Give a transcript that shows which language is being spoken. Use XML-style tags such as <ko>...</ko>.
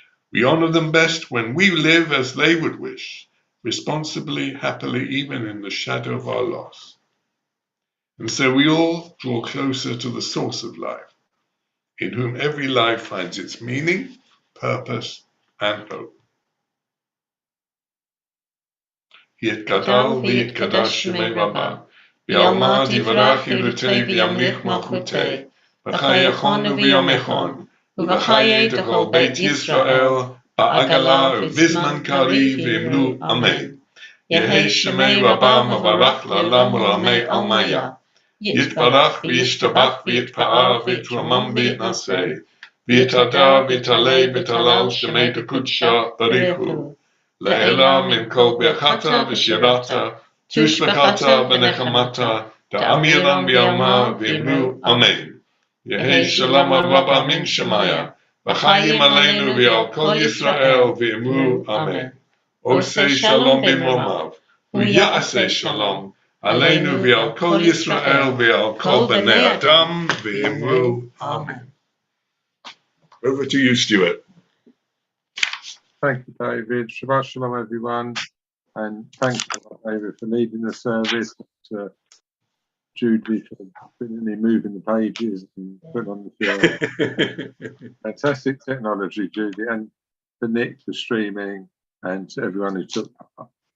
<en>We honor them best when we live as they would wish, responsibly, happily, even in the shadow of our loss. And so we all draw closer to the source of life, in whom every life finds its meaning, purpose, and hope.</en> <arc>יתגדל ויתקדש שמי רבה, בעלמא יברך ילותי וימליך מלכותי, וחייכון וביומכון, ובחיי כל בית ישראל, בעגלה ובזמן קריב ואמרו אמן. יהי שמי רבה מברך לעולם ולעולמי עלמיה. יתברך וישתבח ויתפאר ויתרומם ויתנשא, ויתהדר ויתעלה ויתהלל שמי דקודשא בריחו. לעילה מן כל ברכתה ושירתה, תושבחתה ונחמתה, דאמירן בעלמא ואמרו אמן. יהי שלום רבה מן שמיה, וחיים עלינו ועל כל ישראל ואמרו אמן.</arc> <he>עושה שלום במרומיו, ויעשה שלום עלינו ועל כל ישראל ועל כל בני אדם ואמרו Amen.</he> <en>Over to you, Stuart. Thank you, David. Shabbat shalom, everyone. And thanks, David, for leading the service. To Judy for brilliantly moving the pages and putting on the film. Fantastic technology, Judy, and for Nick for streaming, and to everyone who took part.</en>